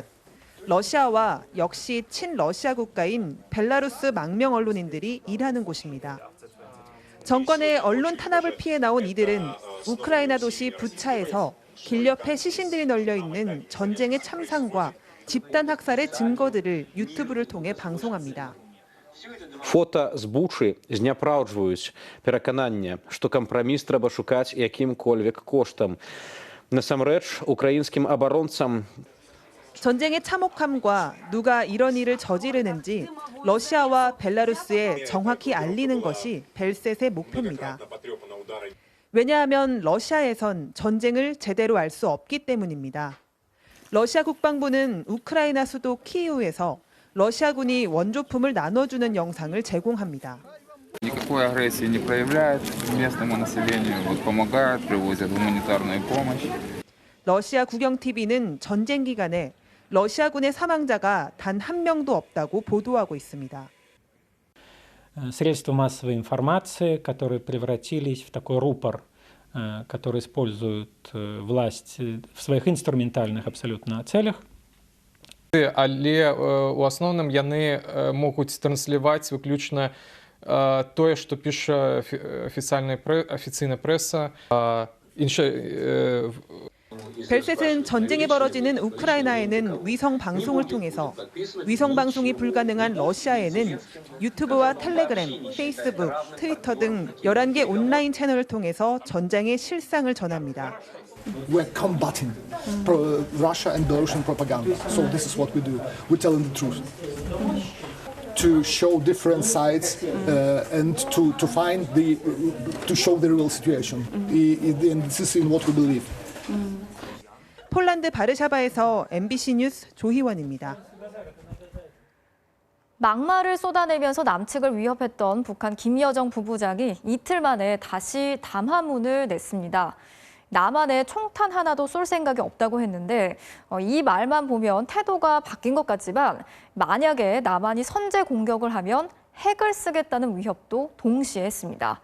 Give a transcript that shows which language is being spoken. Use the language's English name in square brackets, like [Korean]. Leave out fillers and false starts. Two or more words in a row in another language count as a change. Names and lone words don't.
[Korean] 러시아와 역시 친러시아 국가인 벨라루스 망명 언론인들이 일하는 곳입니다. 정권의 언론 탄압을 피해 나온 이들은 우크라이나 도시 부차에서 길 옆에 시신들이 널려 있는 전쟁의 참상과 집단 학살의 증거들을 유튜브를 통해 방송합니다. [Ukrainian] Фото з Бучі знеправджують переконання, що компроміс треба шукати яким-кольвік коштом. Насамрэч, українським оборонцям [Korean] 전쟁의 참혹함과 누가 이런 일을 저지르는지 러시아와 벨라루스에 정확히 알리는 것이 벨셋의 목표입니다. 왜냐하면 러시아에선 전쟁을 제대로 알 수 없기 때문입니다. 러시아 국방부는 우크라이나 수도 키이우에서 러시아군이 원조품을 나눠주는 영상을 제공합니다. [Russian] Никакой агрессии не проявляют местному населению, помогают, привозят гуманитарную помощь. [Korean] 러시아 국영-TV는 전쟁 기간에 러시아군의 사망자가 단 한 명도 없다고 보도하고 있습니다. [Russian] Средства массовой информации, которые превратились в такой рупор, который используют власть в своих инструментальных абсолютно целях. [Belarusian] Але у асноўным яны могуць трансляваць выключна [Russian] То, что пишет официальная пресса, [Korean] 벨셋은 전쟁이 벌어지는 우크라이나에는 위성 방송을 통해서, 위성 방송이 불가능한 러시아에는 유튜브와 텔레그램, 페이스북, 트위터 등 11개 온라인 채널을 통해서 전쟁의 실상을 전합니다. [English] We're combating Russia and Belarusian propaganda. So this is what we do. We're telling the truth. To show different sides and to show the real situation. And this is in what we believe. [Korean] 폴란드 바르샤바에서 MBC 뉴스 조희원입니다. 막말을 쏟아내면서 남측을 위협했던 북한 김여정 부부장이 이틀 만에 다시 담화문을 냈습니다. 남한에 총탄 하나도 쏠 생각이 없다고 했는데 이 말만 보면 태도가 바뀐 것 같지만 만약에 남한이 선제 공격을 하면 핵을 쓰겠다는 위협도 동시에 했습니다.